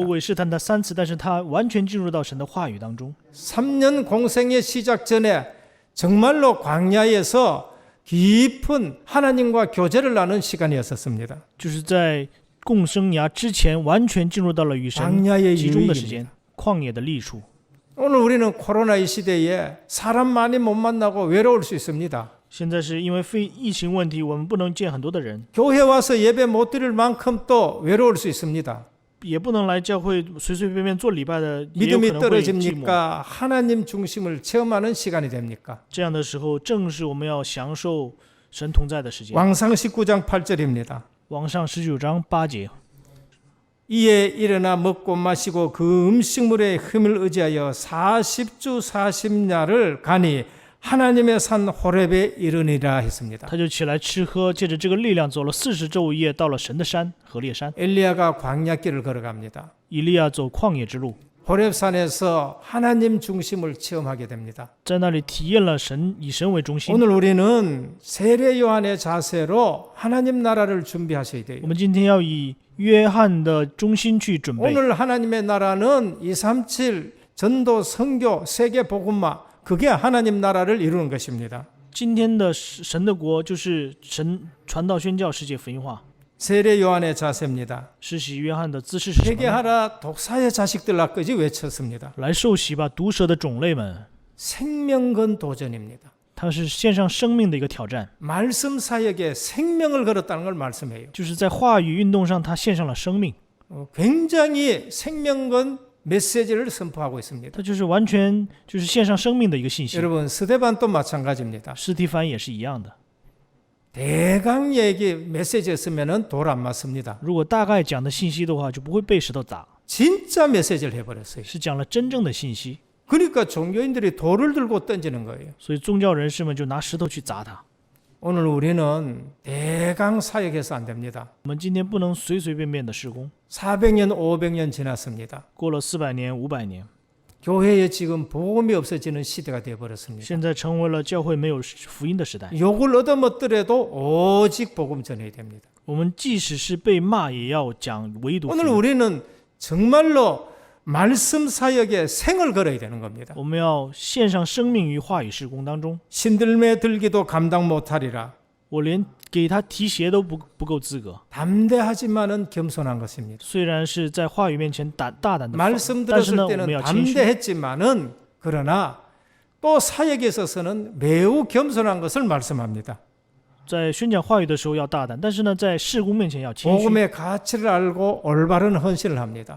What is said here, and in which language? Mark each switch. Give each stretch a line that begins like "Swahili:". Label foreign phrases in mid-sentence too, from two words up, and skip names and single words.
Chinese: 魔鬼试探他3次，但是他完全进入到神的话语当中。
Korean: 3년 공생의 시작 전에 정말로 광야에서 깊은 하나님과 교제를 나눈 시간이었습니다.
Chinese: 就是在共生涯之前，完全进入到了与神
Korean: 광야의
Chinese: 集中的时
Korean: 유익입니다.
Chinese: 间，旷野的利处。
Korean: 오늘 우리는 코로나 이 시대에 사람 많이 못 만나고 외로울 수 있습니다.
Chinese: 现在是因为疫情问题，我们不能见很多的人，
Korean: 교회 와서 예배 못 드릴 만큼 또 외로울 수 있습니다.
Chinese: 也不能来教会随随便便做礼拜的，也有可
Korean: 믿음이
Chinese: 能会寂寞。
Korean: 떨어집니까? 하나님 중심을 체험하는 시간이 됩니까?
Chinese: 这样的时候，正是我们要享受神同在的时间。
Korean: 왕상 19장 8절입니다.
Chinese: 往上19章8节，
Korean: 이에 일어나 먹고 마시고 그 음식물의 힘을 의지하여 40주 40야를 가니 하나님의 산 호렙에 이르니라 했습니다.
Chinese: 他就起来吃喝，借着这个力量走了40昼夜，到了神的山何烈山。
Korean: 엘리야가 광야길을 걸어갑니다.
Chinese: 以利亚走旷野之路，
Korean: 호렙산에서 하나님 중심을 체험하게 됩니다.
Chinese: 在那里体验了神，以神为中心。
Korean: 오늘 우리는 세례 요한의 자세로 하나님 나라를 준비하셔야 돼요.
Chinese: 我们今天要以约翰的中心去准备。
Korean: 오늘 하나님의 나라는 237 전도 선교 세계 복음화 그게 하나님 나라를 이루는 것입니다.
Chinese: 今天的神的国就是神传道宣教世界福音化。
Korean: 세례 요한의 자세입니다.
Chinese: 施洗约翰的姿势是什么呢？
Korean: 회개하라 독사의 자식들아까지 외쳤습니다.
Chinese: 来受洗吧，毒蛇的种类们。
Korean: 생명건 도전입니다.
Chinese: 它是献上生命的一个挑战，
Korean: 말씀 사역에 생명을 걸었다는 걸 말씀해요.
Chinese: 就是在话语运动上，他献上了生命。
Korean: 굉장히 생명건 메시지를 선포하고 있습니다.
Chinese: 它就是完全就是献上生命的一个信息。
Korean: 여러분 스데반도 마찬가지입니다.
Chinese: 司提反也是一样的。
Korean: 대강 얘기 메시지였으면 돌 안 맞습니다.
Chinese: 如果大概讲的信息的话，就不会被石头打，
Korean: 진짜 메시지를 해버렸어요.
Chinese: 是讲了真正的信息。
Korean: 그러니까 종교인들이 돌을 들고 던지는 거예요.
Chinese: 所以宗教人士们就拿石头去砸他。
Korean: 오늘 우리는 대강 사역해서 안 됩니다.
Chinese: 我们今天不能随随便便的施工。
Korean: 400년, 500년 지났습니다.
Chinese: 过了400年、500年，
Korean: 교회에 지금 복음이 없어지는 시대가 되어버렸습니다.
Chinese: 现在成为了教会没有福音的时代。
Korean: 욕을 얻어먹더라도 오직 복음 전해야 됩니다.
Chinese: 我们即使是被骂，也要讲唯独福
Korean: 오늘
Chinese: 音。
Korean: 우리는 정말로 말씀 사역에 생을 걸어야 되는 겁니다.
Chinese: 我们要献上生命于话语事工当中。
Korean: 신들매 들기도 감당 못하리라.
Chinese: 我连给他提鞋都不够资格。
Korean: 담대하지만은 겸손한 것입니다.
Chinese: 虽然是在话语面前大胆的，
Korean: 말씀
Chinese: 但是
Korean: 들었을
Chinese: 呢，我
Korean: 때는
Chinese: 们要谦虚。
Korean: 담대했지만은 그러나 또 사역에 있어서는 매우 겸손한 것을 말씀합니다.
Chinese: 在宣讲话语的时候要大胆，但是呢，在事工面前要谦虚，
Korean: 복음의 가치를 알고 올바른 헌신을 합니다.